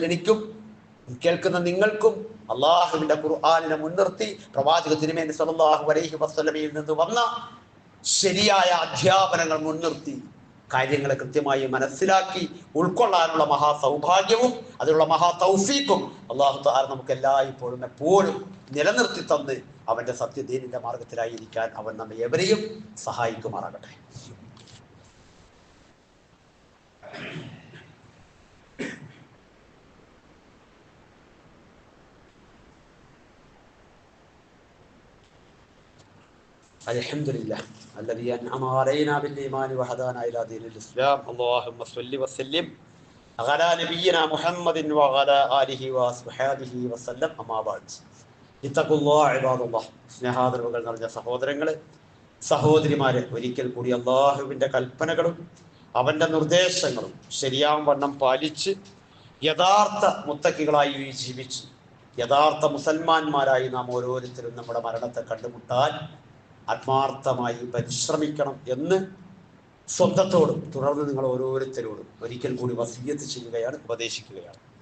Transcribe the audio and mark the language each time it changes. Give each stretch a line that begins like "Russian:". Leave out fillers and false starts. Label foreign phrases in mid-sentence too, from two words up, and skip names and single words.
Malayalam: എനിക്കും കേൾക്കുന്ന നിങ്ങൾക്കും അള്ളാഹുവിന്റെ ഖുർആനിനെ മുൻനിർത്തി പ്രവാചക തിരുമേനി
Arabic: صلى الله عليه وسلم
Malayalam: നിന്ന് വന്ന ശരിയായ അധ്യാപനങ്ങൾ മുൻനിർത്തി കാര്യങ്ങളെ കൃത്യമായി മനസ്സിലാക്കി ഉൾക്കൊള്ളാനുള്ള മഹാ സൗഭാഗ്യവും അതിനുള്ള മഹാ തൗഫീഖും
Arabic: الله تعالى
Malayalam: നമുക്ക് എല്ലായ്പ്പോഴും എപ്പോഴും നിലനിർത്തി തന്ന് അവന്റെ സത്യദീനിന്റെ മാർഗത്തിലായിരിക്കാൻ അവൻ നമ്മെ എവരെയും സഹായിക്കുമാറാകട്ടെ.
Arabic: അൽഹംദുലില്ലാഹ് الذي أنعم علينا بالإيمان وهدانا إلى دين الإسلام. اللهم صل وسلم على نبينا محمد وعلى آله وصحبه وسلم. أما بعد, اتقوا الله عباد الله.
Malayalam: സ്നേഹാദരവുകൾ നിറഞ്ഞ സഹോദരങ്ങളെ, സഹോദരിമാരെ, ഒരിക്കൽ കൂടി അള്ളാഹുവിൻ്റെ കൽപ്പനകളും അവൻ്റെ നിർദ്ദേശങ്ങളും ശരിയാം വണ്ണം പാലിച്ച് യഥാർത്ഥ മുത്തക്കികളായി ജീവിച്ച് യഥാർത്ഥ മുസൽമാന്മാരായി നാം ഓരോരുത്തരും നമ്മുടെ മരണത്തെ കണ്ടുമുട്ടാൻ ആത്മാർത്ഥമായി പരിശ്രമിക്കണം എന്ന് സ്വന്തത്തോടും തുടർന്ന് നിങ്ങൾ ഓരോരുത്തരോടും ഒരിക്കൽ കൂടി വസിയ്യത്ത് ചെയ്യുകയാണ്, ഉപദേശിക്കുകയാണ്.